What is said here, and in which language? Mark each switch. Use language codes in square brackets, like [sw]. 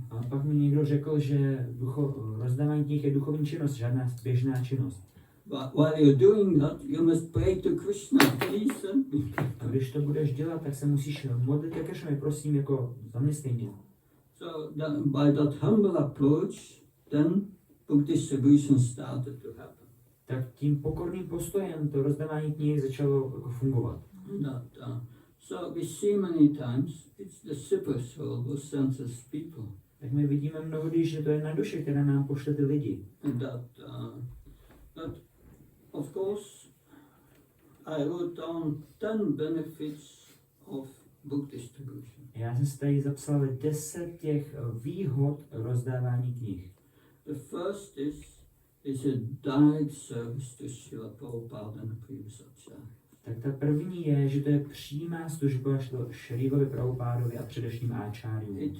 [cs] A pak mi někdo řekl, že rozdávání knih je duchovní činnost, žádná běžná činnost. [en] While you're doing that, you must pray to Krishna, please send me. [cs] A když to budeš dělat, tak se musíš modlit ke Krishnovi, prosím, jako zaměstnej mě. [en] So by that humble approach, then book distribution started to happen. [cs] Tak tím pokorným postojem to rozdávání knih začalo jako fungovat. [en] So we see many times it's the supersoul who sends us people. [cs] Tak my vidíme mnohdy, že to je na duše, která nám pošle ty lidi. [en] And that of course I wrote down 10 benefits of book distribution. [cs] Já jsem si tady zapsal 10 těch výhod rozdávání knih. [en] The first is a direct service to Srila Prabhupada and the previous Acharya. [cs] Tak ta první je, že to je přímá služba Šrilovi Prabhupádovi a především Áčáriu.